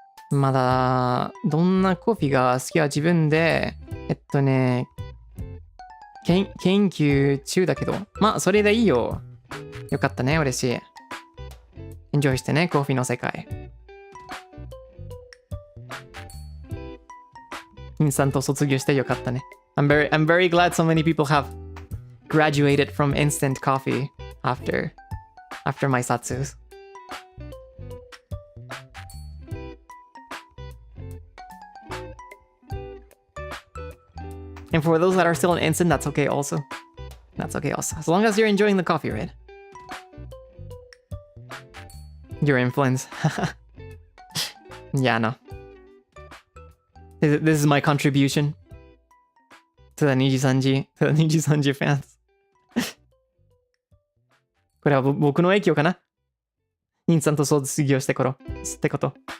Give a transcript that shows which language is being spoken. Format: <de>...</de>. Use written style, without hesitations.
<ja>まだ、どんなコーヒーが好きは自分で、研究中だけど、まあ、それでいいよ。よかったね、嬉しい。エンジョイしてね、コーヒーの世界。インスタント卒業してよかったね。</ja> <en>I'm very glad so many people have graduated from instant coffee after my Zatsus. And for those that are still in instant, that's okay also. That's okay also. As long as you're enjoying the coffee, right? Your influence. Yeah, no. This is my contribution to the NIJISANJI fans.</en> <ja>これは僕の影響かな。インスタント卒業して頃ってこと。</ja>